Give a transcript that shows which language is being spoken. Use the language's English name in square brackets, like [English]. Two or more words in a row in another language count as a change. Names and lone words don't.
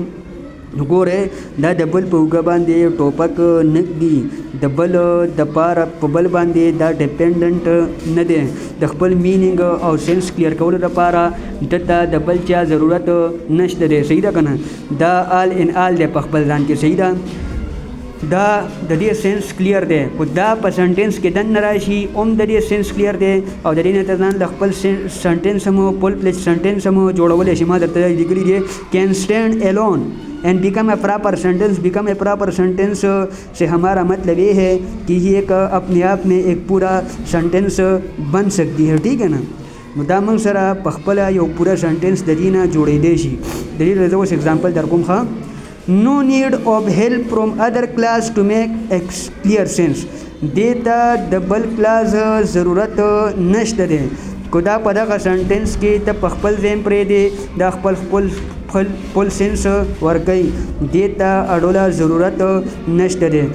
[Pashto] نو ګوره دا د بل په اوږه باندې ټوپک نږدي د بل دپاره په بل باندې دا ډیپینډنټ نه دی د خپل مینینګ او [English] sense clear [Pashto] کولو لپاره دته د بل چا ضرورت نشته دی صحیح ده که نه. دا [English] all in all [Pashto] دی په خپل ځان کې صحیح ده دا د دې [English] sense clear [Pashto] دی خو دا په سنټنس کې دننه راشي هم د دې [English] sense clear [Pashto] دی او د دې نه ته ځان له خپل سنټنس هم [English] full fledged sentence [Pashto] هم جوړولی شي. [Urdu] ما درته لیکلي دی [English] can stand alone and become a proper sentence become a proper sentence [Urdu] سے ہمارا مطلب یہ ہے کہ یہ ایک اپنے آپ میں ایک پورا سینٹنس بن سکتی ہے ٹھیک ہے نا. [Pashto] نو دا موږ سره په خپله یو پوره سینټنس د دې نه جوړېدی شي. د دې زه اوس اگزامپل در کوم ښه. نو [English] need of help from other class to make its clear sense [Pashto] دې ته د بل کلاس ضرورت نشته دی کو دا په دغه سینټنس کې ته په خپل ځین پرېږدې دا خپل [English] full sense [Pashto] ورکوي دې ته اډوله ضرورت نشته دی.